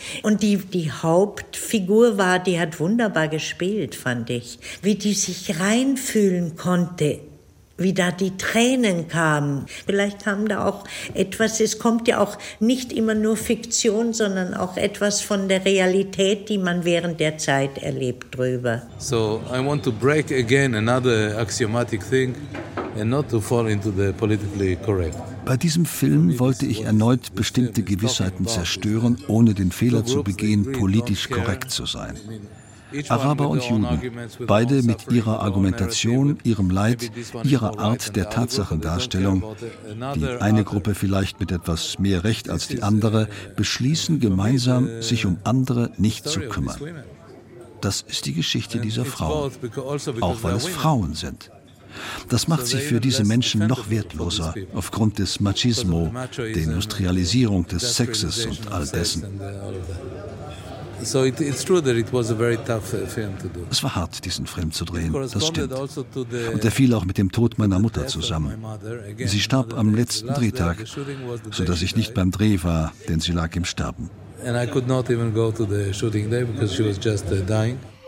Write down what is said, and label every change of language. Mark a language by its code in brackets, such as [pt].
[de] Und die Hauptfigur war, die hat wunderbar gespielt, fand ich. Wie die sich reinfühlen konnte, wie da die Tränen kamen. Vielleicht haben da auch etwas, es kommt ja auch nicht immer nur Fiktion, sondern auch etwas von der Realität, die man während der Zeit erlebt drüber. [en] So, I want to break again another axiomatic thing and not to fall into the politically correct. [de] Bei diesem Film wollte ich erneut bestimmte Gewissheiten zerstören, ohne den Fehler zu begehen, politisch korrekt zu sein. Araber und Juden, beide mit ihrer Argumentation, ihrem Leid, ihrer Art der Tatsachendarstellung, die eine Gruppe vielleicht mit etwas mehr Recht als die andere, beschließen gemeinsam, sich um andere nicht zu kümmern. Das ist die Geschichte dieser Frau, auch weil es Frauen sind. Das macht sie für diese Menschen noch wertloser, aufgrund des Machismo, der Industrialisierung des Sexes und all dessen. [en] So it's true that it was a very tough film to do. [de] Es war hart, diesen Film zu drehen, das stimmt. Und er fiel auch mit dem Tod meiner Mutter zusammen. Sie starb am letzten Drehtag, sodass ich nicht beim Dreh war, denn sie lag im Sterben. [en] And I could not even go to the shooting day because she was just dying.